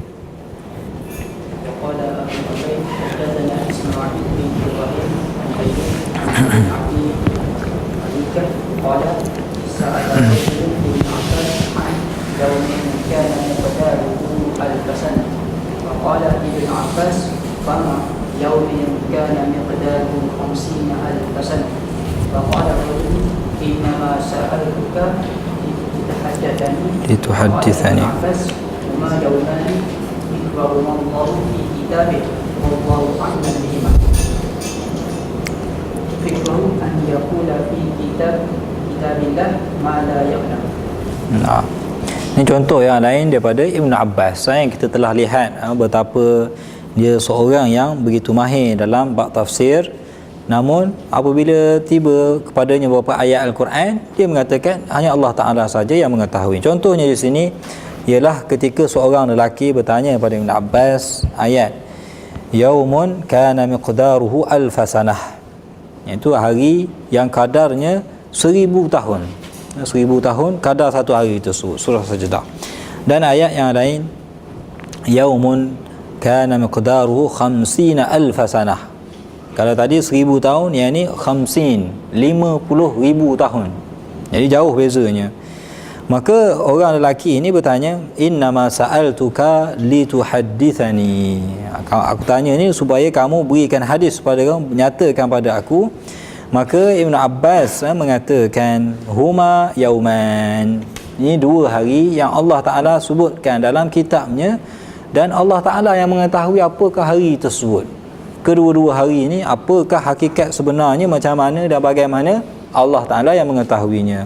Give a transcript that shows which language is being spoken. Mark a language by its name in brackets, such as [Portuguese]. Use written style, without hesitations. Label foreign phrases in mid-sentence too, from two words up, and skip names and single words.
[Arabic] وقال أبو عبيد حدثنا إسماعيل بن إبراهيم عن أيوب عن أبي مليكة قال سأل رجل بن عباس عن يوم كان مقداره 1000 سنة فقال ابن عباس فما يوم كان مقداره 50,000 سنة فقال الرجل إنما سألتك لتحدثني لتحدثني. قال ابن عباس وما يومان يكبرهما الله في كتابه والله أعلم بهما فكره أن يقول في كتاب الله ما لا يعلم. [Malay] Nah, ini contoh yang lain daripada Ibn Abbas yang kita telah lihat betapa dia seorang yang begitu mahir dalam bab tafsir, namun apabila tiba kepadanya beberapa ayat Al-Quran, dia mengatakan hanya Allah Ta'ala saja yang mengetahui. Contohnya di sini ialah ketika seorang lelaki bertanya kepada Ibn Abbas ayat [Arabic] يوم كان مقداره 1000 سنة, [Malay] iaitu hari yang kadarnya 1000 tahun. 1000 tahun kadar satu hari tersebut, surah Sajdah. Dan ayat yang lain [Arabic] يوم كان مقداره 50,000 سنة. [Malay] Kalau tadi 1000 tahun, yang ni 50,000 tahun. Jadi jauh bezanya. Maka orang lelaki ini bertanya, [Arabic] إنما سألتك لتحدثني, [Malay] aku tanya ni supaya kamu berikan hadis pada kamu, nyatakan pada aku. Maka Ibn Abbas mengatakan [Arabic] هما يومان, [Malay] ini 2 hari yang Allah Ta'ala sebutkan dalam kitabnya, dan Allah Ta'ala yang mengetahui apakah hari tersebut. Kedua-dua hari ini apakah hakikat sebenarnya, macam mana dan bagaimana, Allah Ta'ala yang mengetahuinya.